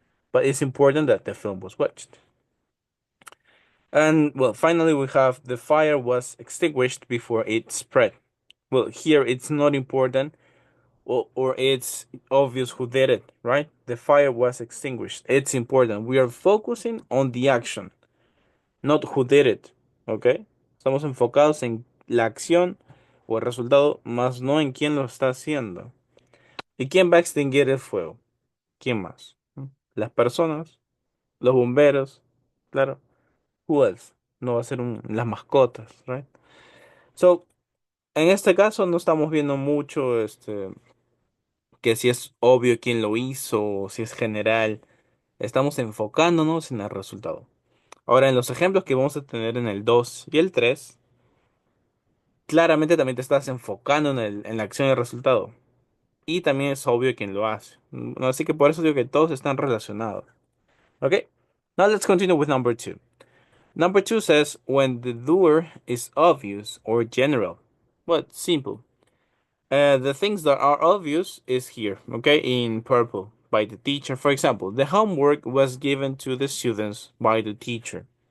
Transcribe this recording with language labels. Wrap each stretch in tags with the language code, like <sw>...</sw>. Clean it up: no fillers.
<en>But it's important that the film was watched. And well, finally, we have the fire was extinguished before it spread. Well, here it's not important or it's obvious who did it, right? The fire was extinguished. It's important. We are focusing on the action, not who did it, ¿ok?</en> <es>Estamos enfocados en la acción o el resultado, más no en quién lo está haciendo. ¿Y quién va a extinguir el fuego? ¿Quién más? Las personas, los bomberos, claro.</es> <en>Who else?</en> <es>No va a ser las mascotas, right? So, en este caso no estamos viendo mucho que si es obvio quién lo hizo o si es general. Estamos enfocándonos en el resultado. Ahora, en los ejemplos que vamos a tener en el 2 y el 3 claramente también te estás enfocando en la acción y el resultado. Y también es obvio quién lo hace. Así que por eso digo que todos están relacionados.</es> <en>Okay? Now let's continue with number 2. Number 2 says when the doer is obvious or general. Well, simple. The things that are obvious is here, okay, in purple by the teacher. For example, the homework was given to the students by the teacher.</en>